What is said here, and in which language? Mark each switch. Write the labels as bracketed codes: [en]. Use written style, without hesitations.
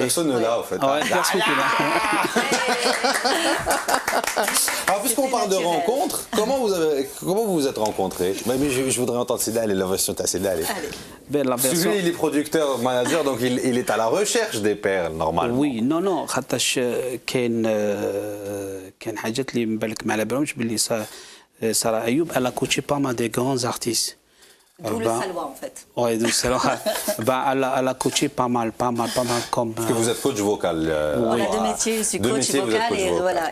[fr] Personne ne l'a en fait. Ouais, personne qui l'a. Alors, puisqu'on parle de rencontres, comment vous vous êtes rencontrés? Mais je voudrais entendre Sida, l'innovation de Sida. Parce que lui, il est producteur, manager, donc il est à la recherche des perles, normalement. Oui, non, [ar] خاطرش كاين حاجات اللي من بالك ما على بالهمش باللي سارة أيوب [fr] elle a coaché pas mal des grands artistes. D'où le salwa en fait. Oui, d'où le salwa. Elle a coaché pas mal comme. Parce que vous êtes coach vocal. On a 2 métiers, je suis coach vocal et voilà.